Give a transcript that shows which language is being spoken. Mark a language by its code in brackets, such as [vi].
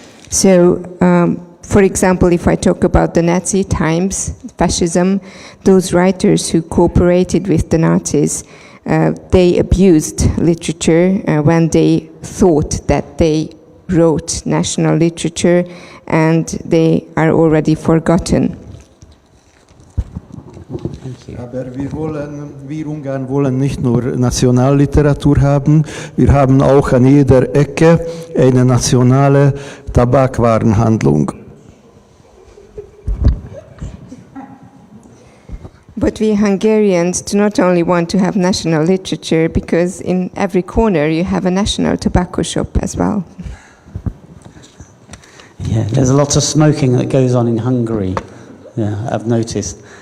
[en] So, for example, if I talk about the Nazi times, fascism, those writers who cooperated with the Nazis, they abused literature when they thought that they wrote national literature, and they are already forgotten. [de] Aber wir Ungarn wollen nicht nur Nationalliteratur haben, wir haben auch an jeder Ecke eine nationale Tabakwarenhandlung. [en] But we Hungarians do not only want to have national literature, because in every corner you have a national tobacco shop as well. Yeah, there's a lot of smoking that goes on in Hungary, yeah, I've noticed.